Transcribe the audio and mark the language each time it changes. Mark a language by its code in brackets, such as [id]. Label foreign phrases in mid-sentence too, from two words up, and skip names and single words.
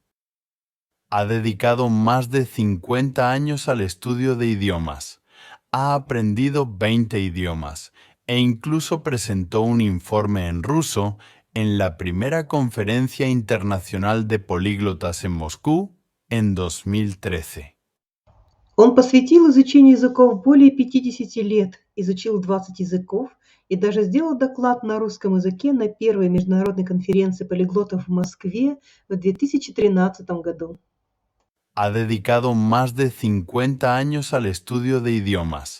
[es] Ha dedicado más de 50 años al estudio de idiomas. Ha aprendido 20 idiomas e incluso presentó un informe en ruso en la primera Conferencia Internacional de Políglotas en Moscú en 2013. [ru] Он посвятил изучению языков более 50 лет, изучил 20 языков и даже сделал доклад на русском языке на первой международной конференции полиглотов в Москве в 2013 году. [es] Ha dedicado más de 50 años al estudio de idiomas.